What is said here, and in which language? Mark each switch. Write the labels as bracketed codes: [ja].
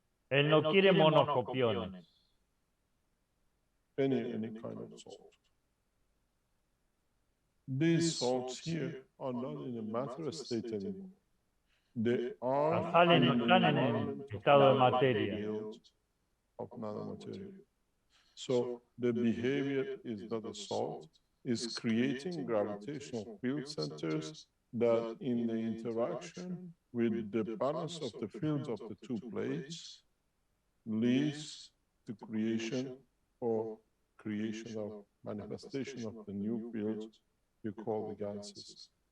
[es] Él no quiere monoscopiones. [en] Any kind of salt. These salts here are not in a matter state anymore. They are [es] Las sales no están en el estado de materia. [en] Of nanomaterial. So the behavior is that the salt is creating gravitational field centers that in the interaction with the balance of the fields of the two plates leads to creation of manifestation of the new fields you call the gases.